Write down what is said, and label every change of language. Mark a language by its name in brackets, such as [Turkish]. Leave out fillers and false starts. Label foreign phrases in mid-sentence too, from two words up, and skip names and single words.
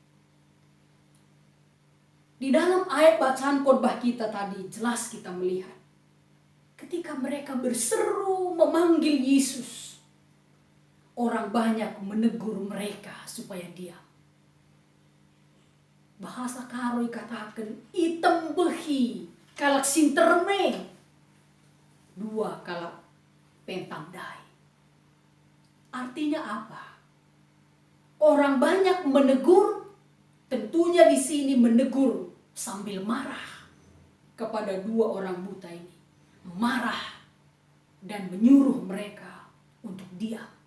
[Indonesian] Di dalam ayat bacaan khotbah kita tadi jelas kita melihat ketika mereka berseru memanggil Yesus, orang banyak menegur mereka supaya diam. Bahasa Karoi katakan [Batak Karo] item behi kalak sinterme, dua kalak pentang dai. [Indonesian] Artinya apa? Orang banyak menegur, tentunya di sini menegur sambil marah kepada dua orang buta ini. Marah dan menyuruh mereka untuk diam.